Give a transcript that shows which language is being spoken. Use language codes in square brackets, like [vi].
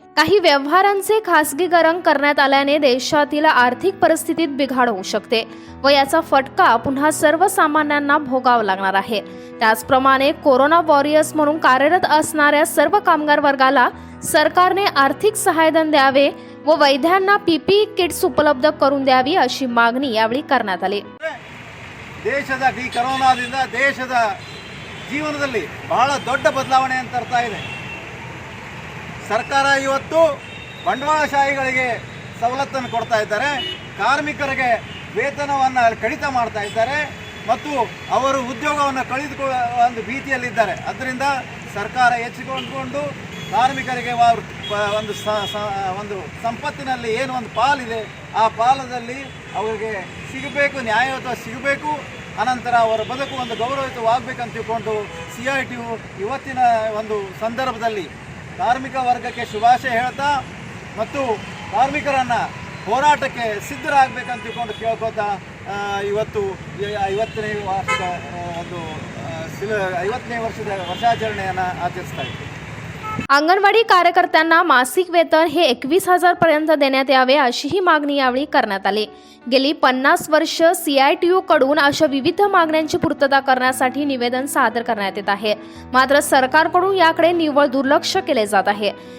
[mr] काही व्यवहारांचे खासगीकरण करण्यात आल्याने देशातील आर्थिक परिस्थितीत बिघाड होऊ शकते व याचा फटका पुन्हा सर्वसामान्यांना भोगावा लागणार आहे. त्याचप्रमाणे कोरोना वॉरियर्स म्हणून कार्यरत असणाऱ्या सर्व कामगार वर्गाला सरकारने आर्थिक सहाय्यधन द्यावे व वैद्यांना PPE किट्स उपलब्ध करून द्यावी अशी मागणी यावेळी करण्यात आली. [kn] ದೇಶದ ಈ ಕರೋನಾದಿಂದ ದೇಶದ ಜೀವನದಲ್ಲಿ ಬಹಳ ದೊಡ್ಡ ಬದಲಾವಣೆಯನ್ನು ತರ್ತಾ ಇದೆ. ಸರ್ಕಾರ ಇವತ್ತು ಬಂಡವಾಳಶಾಹಿಗಳಿಗೆ ಸವಲತ್ತನ್ನು ಕೊಡ್ತಾ ಇದ್ದಾರೆ, ಕಾರ್ಮಿಕರಿಗೆ ವೇತನವನ್ನು ಕಡಿತ ಮಾಡ್ತಾ ಇದ್ದಾರೆ ಮತ್ತು ಅವರು ಉದ್ಯೋಗವನ್ನು ಕಳೆದುಕೊಳ್ಳುವ ಒಂದು ಭೀತಿಯಲ್ಲಿದ್ದಾರೆ. ಅದರಿಂದ ಸರ್ಕಾರ ಎಚ್ಚೆತ್ತುಕೊಂಡು ಕಾರ್ಮಿಕರಿಗೆ ಒಂದು ಸಂಪತ್ತಿನಲ್ಲಿ ಏನು ಒಂದು ಪಾಲಿದೆ ಆ ಪಾಲದಲ್ಲಿ ಅವರಿಗೆ ಸಿಗಬೇಕು, ನ್ಯಾಯಯುತ ಸಿಗಬೇಕು. ಅನಂತರ ಅವರ ಬದುಕು ಒಂದು ಗೌರವಯುತವಾಗಬೇಕಂತ ತಿಳ್ಕೊಂಡು CITU ಇವತ್ತಿನ ಒಂದು ಸಂದರ್ಭದಲ್ಲಿ ಕಾರ್ಮಿಕ ವರ್ಗಕ್ಕೆ ಶುಭಾಶಯ ಹೇಳ್ತಾ ಮತ್ತು ಕಾರ್ಮಿಕರನ್ನು ಹೋರಾಟಕ್ಕೆ ಸಿದ್ಧರಾಗಬೇಕಂತ ತಿಳ್ಕೊಂಡು ಕೇಳ್ಕೊತಾ ಇವತ್ತು 50ನೇ ವರ್ಷದ ವರ್ಷಾಚರಣೆಯನ್ನು ಆಚರಿಸ್ತಾ ಇದ್ದೀವಿ. [mr] अंगणवाडी कार्यकर्त्यांना मासिक वेतन हे 21,000 पर्यंत देण्यात यावे अशीही मागणी यावेळी करण्यात आली. गेली 50 वर्ष CITU कडून अशा विविध मागण्यांची पूर्तता करण्यासाठी निवेदन सादर करण्यात येत आहे. मात्र सरकारकडून याकडे निव्वळ दुर्लक्ष केले जात आहे.